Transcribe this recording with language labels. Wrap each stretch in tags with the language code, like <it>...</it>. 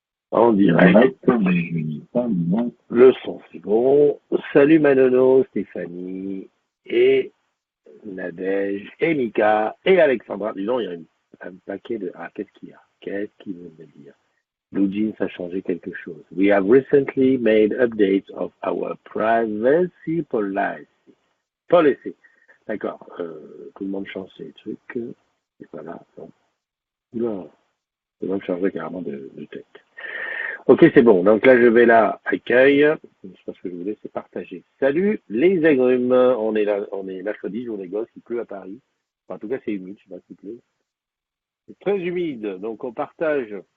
<fr>En direct, mais je n'ai pas l'image. Le son, c'est bon. Salut Manono, Stéphanie, et Nadège, et Mika, et Alexandra. Disons, il y a un paquet de... Ah, qu'est-ce qu'il y a? Qu'est-ce qu'il veut me dire? Blue Jeans a changé quelque chose.</fr> <en>We have recently made updates of our privacy policy.</en> <fr>D'accord. Tout le monde change ses trucs. Et voilà. Donc, non. Tout le monde changerait carrément de tête. Ok, c'est bon. Donc là, je vais là, accueil. Je pense que je voulais, c'est partager. Salut les agrumes. On est là, on est mercredi, jour des gosses. Il pleut à Paris. Enfin, en tout cas, c'est humide. Je sais pas s'il pleut. C'est très humide. Donc, on partage.</fr>